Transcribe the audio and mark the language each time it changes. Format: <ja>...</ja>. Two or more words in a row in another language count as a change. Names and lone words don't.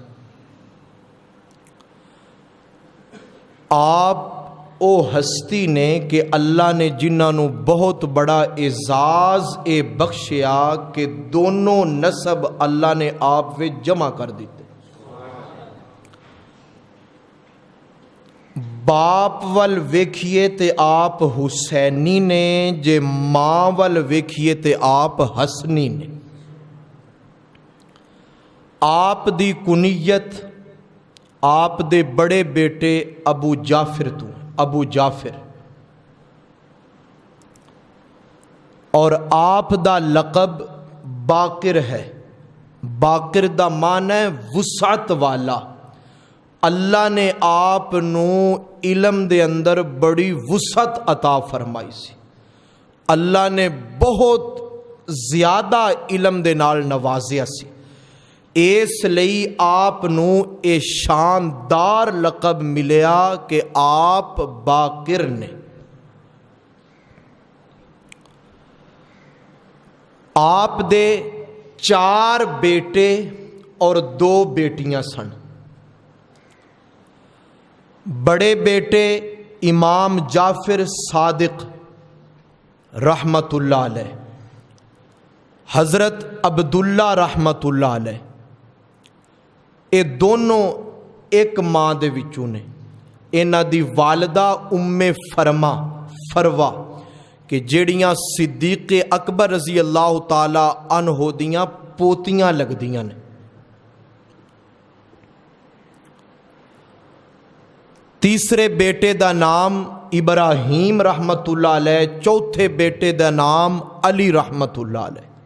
<pa>آپ او ہستی نے کہ اللہ نے جنہاں نو بہت بڑا اعزاز بخشیا کہ دونوں نسب اللہ نے آپ وچ جمع کر دیتے باپ ول ویکھیے تے آپ حسینی نے جے ماں ول ویکھیے تے آپ حسنی نے آپ دی کنیت آپ دے بڑے بیٹے ابو جعفر اور آپ دا لقب باقر ہے باقر دا معنی ہے وسعت والا اللہ نے آپ نو علم دے اندر بڑی وسعت عطا فرمائی سی اللہ نے بہت زیادہ علم دے نال نوازیا سی اس لئی آپ نو اے شاندار لقب ملیا کہ آپ باقر نے آپ دے 4 بیٹے اور 2 بیٹیاں سن. بڑے بیٹے امام جعفر صادق رحمت اللہ علیہ، حضرت عبداللہ رحمت اللہ علیہ، یہ دونوں ایک ماں دے وچوں نے۔ انہاں دی والدہ ام فروا کہ جیڑیاں صدیق اکبر رضی اللہ تعالی عنہ دیاں پوتیاں لگدیاں نے۔ تیسرے بیٹے دا نام ابراہیم رحمت اللہ علیہ، چوتھے بیٹے دا نام علی رحمت اللہ علیہ۔</pa>